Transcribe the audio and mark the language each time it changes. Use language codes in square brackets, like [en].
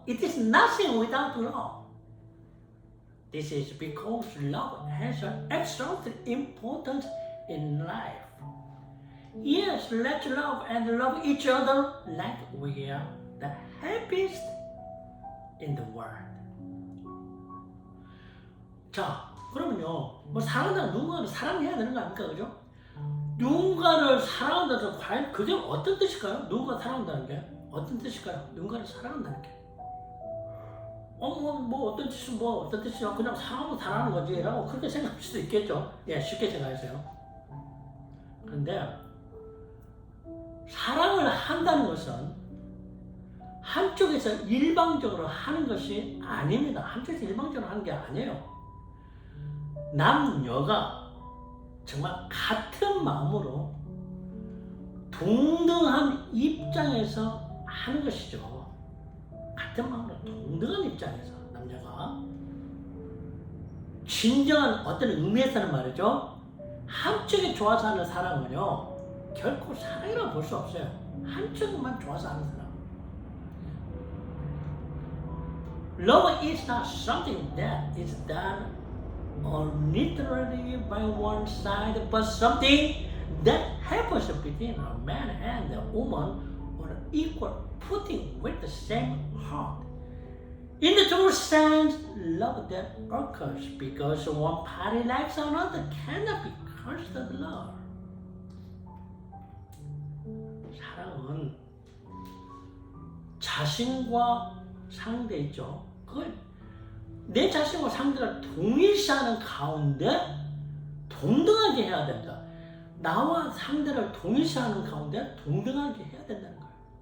[en] It is nothing without love. This is because love has an extraordinary importance in life. Yes, let's love and love each other like we are the happiest in the world. [ko] 자, 그러면요, 사랑한다는 누군가를 사랑해야 되는 거 아닙니까, 그죠? 누군가를 사랑한다는 건 과연 그게 어떤 뜻일까요? 누군가 사랑한다는 게 어떤 뜻일까요? 누군가를 사랑한다는 게 어떤 뜻이야? 그냥 사랑하면 사랑하는 거지라고 그렇게 생각할 수도 있겠죠. 예, 쉽게 생각하세요. 그런데 사랑을 한다는 것은 한쪽에서 일방적으로 하는 것이 아닙니다. 한쪽에서 일방적으로 하는 게 아니에요. 남녀가 정말 같은 마음으로 동등한 입장에서 하는 것이죠. 같은 마음으로 동등한 입장에서 남녀가 진정한 어떤 의미에서는 말이죠. 한쪽이 좋아서 하는 사랑은요 결코 사랑이라고 볼 수 없어요. 한쪽만 좋아서 하는 사랑. [en] Love is not something that is done arbitrarily by one side, but something that happens between a man and a woman on an equal footing with the same heart. In the true sense, love that occurs because one party likes another cannot be constant love. [ko] 사랑은 자신과 상대 있죠. 그걸 내 자신과 상대가 동일시하는 가운데 동등하게 해야 된다. 나와 상대를 동일시하는 가운데 동등하게 해야 된다는 거예요.